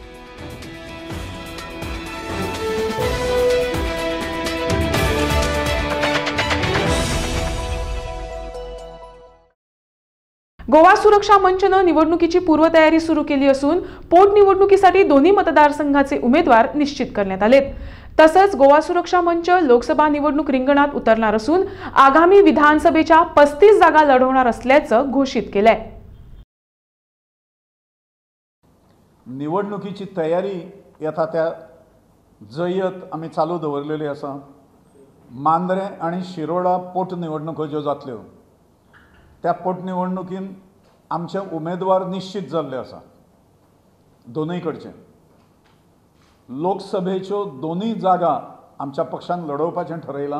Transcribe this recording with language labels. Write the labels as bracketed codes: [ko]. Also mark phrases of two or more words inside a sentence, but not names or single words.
[mr] गोवा सुरक्षा मंचने निवडणुकीची पूर्वतयारी सुरू केली असून पोटनिवडणुकीसाठी दोन्ही मतदारसंघाचे उमेदवार निश्चित करण्यात आलेत। तसंच गोवा सुरक्षा मंच लोकसभा निवडणूक रिंगणात उतरणार असून आगामी विधानसभेच्या 35 जागा लढवणार असल्याचं घोषित केलंय। [kok] निवडणुकीची तयारी येता त्या जयत आम्ही चालू दवरलेली आसा। मांद्रे आणि शिरोडा पोटनिवडणुको ज्यो जातल्यो त्या पोटनिवडणुकीन आमचे उमेदवार निश्चित जाल्ले आसा। दोनूय कडचे लोकसभेच्यो दोनूय जागा आमच्या पक्षान लढोवपाचें ठरयलां।